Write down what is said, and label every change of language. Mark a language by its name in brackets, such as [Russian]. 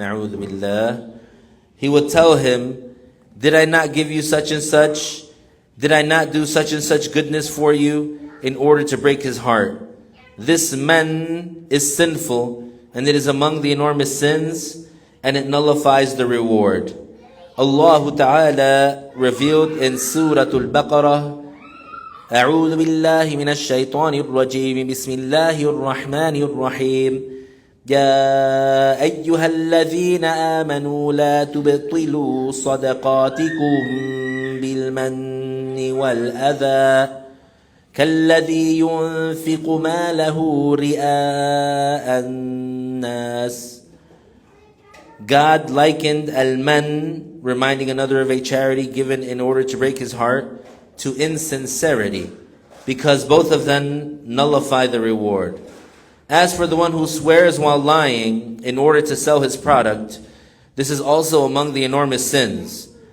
[English] Na'udhu billah. He would tell him, did I not give you such and such? Did I not do such and such goodness for you, in order to break his heart? This man is sinful, and it is among the enormous sins, and it nullifies the reward. Allah Ta'ala revealed in Surah Al-Baqarah, [Arabic] أعوذ بالله من الشيطان الرجيم بسم الله الرحمن الرحيم يا أيها الذين آمنوا لا تبطلوا صدقاتكم بالمن والأذى كالذي ينفق ماله رئاء الناس. [English] God likened al-man, reminding another of a charity given in order to break his heart, to insincerity, because both of them nullify the reward. As for the one who swears while lying in order to sell his product, this is also among the enormous sins.